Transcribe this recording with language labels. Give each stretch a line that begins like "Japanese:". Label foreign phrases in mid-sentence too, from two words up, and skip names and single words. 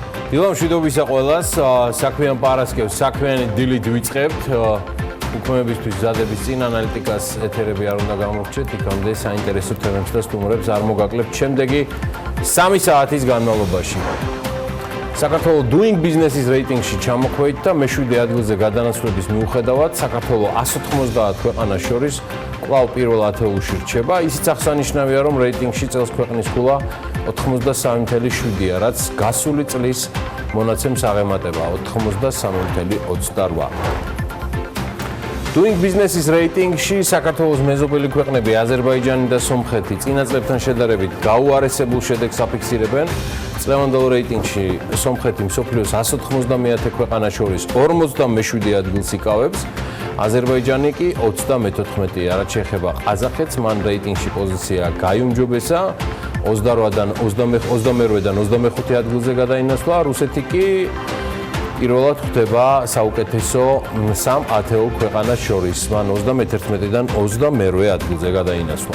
Georgian: დილა მშვიდობისა ყველას, საქმიან პარასკევს საქმიანი დილით ვიწყებთ. უქმეებისთვის მზადების წინ ანალიტიკას ეთერები არ უნდა გამორჩეთ, იქამდე საინტერესო თემებს და სტუმრებს არ მოგაკლებთ შემდეგი 3 საათის განმავლობაში. საქართველოს doing business-ის რეიტინგში ჩამოქვეით და მე-7 ადგილზე გადანაცვლების მიუხედავად საქართველოს 190 ქვეყანას შორის კვლავ პირველ ათეულში რჩება. ისიც აღსანიშნავია, რომ რეიტინგში წელს ქვეყნის ქულა 83.7-ია, რაც გასული წლის მონაცემს აღემატება 83.28. Doing business-ის რეიტინგში საქართველოს მეზობელი ქვეყნები აზერბაიჯანი და სომხეთი წინა წლებთან შედარებით გაუარესებულ შედეგს აფიქსირებენ. წლევანდელ რეიტინგში სომხეთი მსოფლიოს 190 ქვეყანას შორის 47 ადგილს იკავებს, აზერბაიჯანი კი 34-ია, რაც შეეხება ყაზახეთს, მან რეიტინგში პოზიცია გაიუმჯობესა, 22-დან 25 ადგილზე გადაინაცვლა, რუსეთი კი პირველად ხვდება საუკეთესო 3 ათეულ ქვეყანას შორის, მან 31-დან 22 ადგილზე გადაინაცვლა.